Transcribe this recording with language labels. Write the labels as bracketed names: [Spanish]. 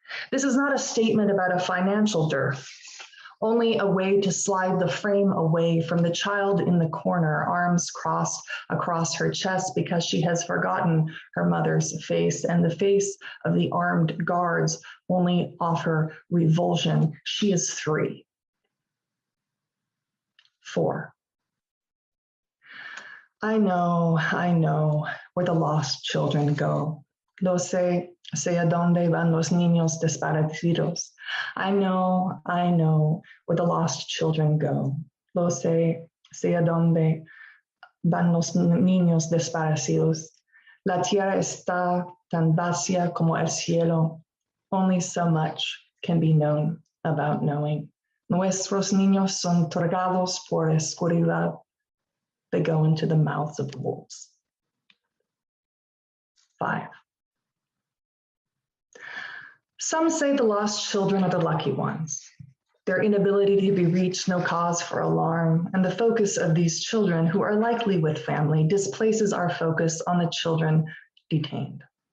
[English] This is not a statement about a financial dearth, only a way to slide the frame away from the child in the corner, arms crossed across her chest because she has forgotten her mother's face, and the face of the armed guards only offer revulsion. She is 3. 4. I know where the lost children go. [Spanish] Lo sé a dónde van los niños desaparecidos. [English] I know where the lost children go. [Spanish] Lo sé a dónde van los niños desaparecidos. La tierra está tan vacía como el cielo. [English] Only so much can be known about knowing. [Spanish] Nuestros niños son tragados por oscuridad. [English] They go into the mouths of wolves. 5. Some say the lost children are the lucky ones. Their inability to be reached, no cause for alarm, and the focus of these children who are likely with family displaces our focus on the children detained.